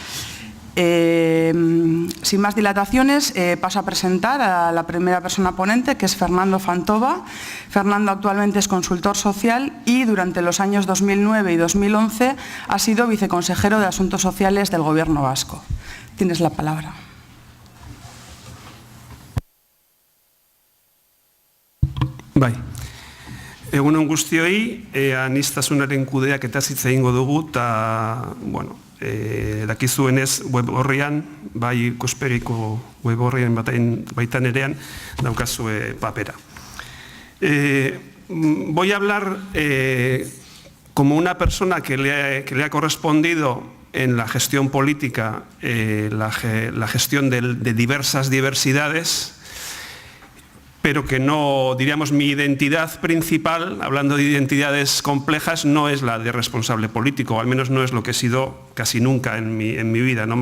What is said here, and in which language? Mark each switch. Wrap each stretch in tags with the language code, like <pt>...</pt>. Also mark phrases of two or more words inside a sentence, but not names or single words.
<es>Sin más dilataciones, paso a presentar a la primera persona ponente, que es Fernando Fantova. Fernando actualmente es consultor social y durante los años 2009 y 2011 ha sido viceconsejero de Asuntos Sociales del Gobierno vasco. Tienes la palabra.</es> <eu>Bai. Egun on guztioi, anistasunaren kudeaketa hitz egingo dugu, eta, dakizuenez web horrian, bai ikuspegiko web horrian baitan erean, daukazue papera.</eu> <es>Voy a hablar como una persona que le ha correspondido en la gestión política, la gestión de diversas diversidades, pero que no, diríamos, mi identidad principal, hablando de identidades complejas, no es la de responsable político, o al menos no es lo que he sido casi nunca en mi vida, ¿no?</es>